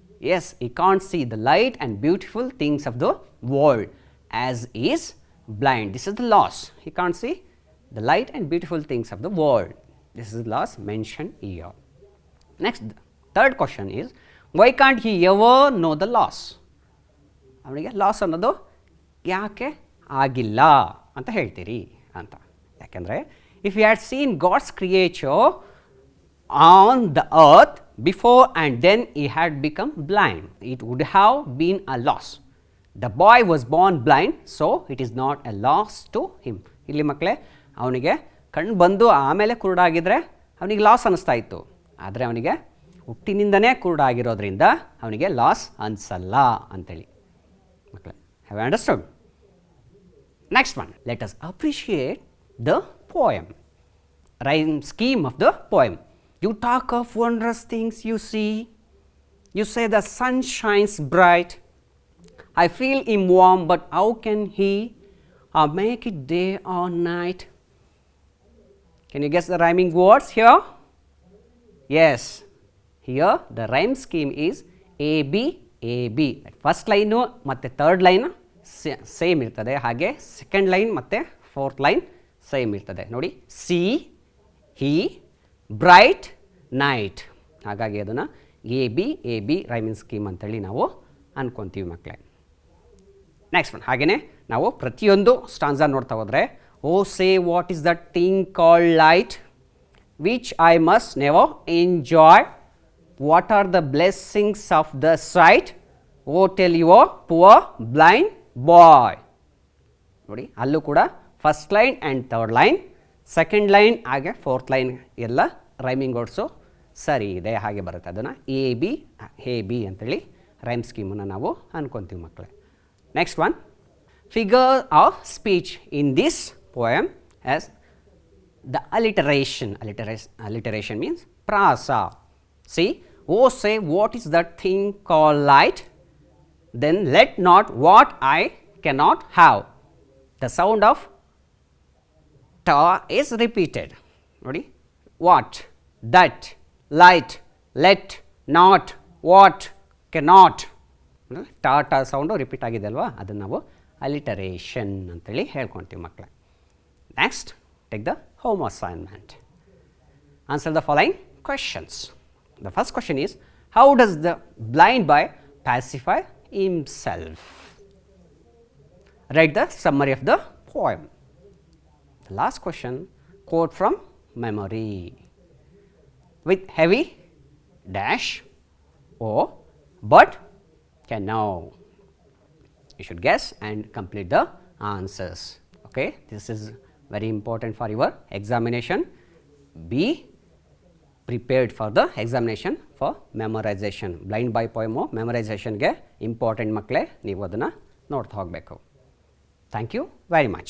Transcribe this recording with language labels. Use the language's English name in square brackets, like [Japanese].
[English] Yes, he can't see the light and beautiful things of the world as is blind. This is the loss. He can't see the light and beautiful things of the world. This is the loss mentioned here. Next, third question is, why can't he ever know the loss? [Kannada] ಅವನಿಗೆ loss ಅನ್ನೋದು ಯಾಕೆ ಆಗಿಲ್ಲ ಅಂತ ಹೇಳ್ತೀರಿ ಅಂತ. ಯಾಕೆಂದರೆ [English] If you had seen God's creature on the earth before and then he had become blind, it would have been a loss. The boy was born blind, so it is not a loss to him. [Kannada] ಇಲ್ಲಿ ಮಕ್ಕಳೇ, ಅವನಿಗೆ ಕಣ್ಣು ಬಂದು ಆಮೇಲೆ ಕುರುಡಾಗಿದ್ದರೆ ಅವನಿಗೆ loss ಅನ್ನಿಸ್ತಾ ಇತ್ತು. ಆದರೆ ಅವನಿಗೆ ಹುಟ್ಟಿನಿಂದನೇ ಕುರುಡಾಗಿರೋದ್ರಿಂದ ಅವನಿಗೆ ಲಾಸ್ ಅನಿಸಲ್ಲ ಅಂತೇಳಿ ಮಕ್ಕಳೇ. [English] Have you understood? Next one. Let us appreciate the poem. Rhyme scheme of the poem. You talk of wondrous things you see. You say the sun shines bright. I feel him warm, but how can he make it day or night? Can you guess the rhyming words here? Yes, here the rhyme scheme is AB AB. [Kannada] First line ಮತ್ತು third line same ಇರ್ತದೆ, ಹಾಗೆ second line ಮತ್ತು fourth line same ಇರ್ತದೆ. [English] ನೋಡಿ, see he bright night. [Kannada] ಹಾಗಾಗಿ ಅದನ್ನು A B rhyming scheme ಅಂತೇಳಿ ನಾವು ಅನ್ಕೊತೀವಿ ಮಕ್ಕಳೇ. [English] next one, [Kannada] ಹಾಗೆಯೇ ನಾವು ಪ್ರತಿಯೊಂದು ಸ್ಟಾನ್ಸಾ ನೋಡ್ತಾ ಹೋದರೆ, [English] O say what is the thing called light which I must never enjoy, what are the blessings of the sight, O tell your poor blind boy. [Kannada] ನೋಡಿ, ಅಲ್ಲೂ ಕೂಡ first line and third line, second line ಹಾಗೆ fourth line ಎಲ್ಲ rhyming words ಸರಿ ಇದೆ, ಹಾಗೆ ಬರುತ್ತೆ. ಅದನ್ನು ಎ ಬಿ ಅಂತೇಳಿ ರೈಮ್ ಸ್ಕೀಮನ್ನು ನಾವು ಅನ್ಕೊತೀವಿ ಮಕ್ಕಳೇ. [English] Next one, figure of speech in this poem as the alliteration. Alliteration means prasa. See, oh say what is that thing called light, then let not what I cannot have. The sound of ta is repeated. Ready? What, that, light, let, not, what, cannot. [Kannada] Tata sound repeat ಆಗಿದೆ ಅಲ್ವಾ, ಅದನ್ನು ನಾವು ಅಲಿಟರೇಷನ್ ಅಂತೇಳಿ ಹೇಳ್ಕೊತೀವಿ ಮಕ್ಕಳೇ. [English] Next, take the home assignment. Answer the following questions. The first question is, how does the blind boy pacify himself? Write the summary of the poem. The last question, quote from memory with heavy dash O but can know. You should guess and complete the answers. Okay, this is very important for your examination. Be prepared for the examination for memorization. Blind by poem memorization ge important [Kannada] ಮಕ್ಕಳೇ, ನೀವು ಅದನ್ನು ನೋಡ್ತಾ ಹೋಗಬೇಕು. [English] Thank you very much.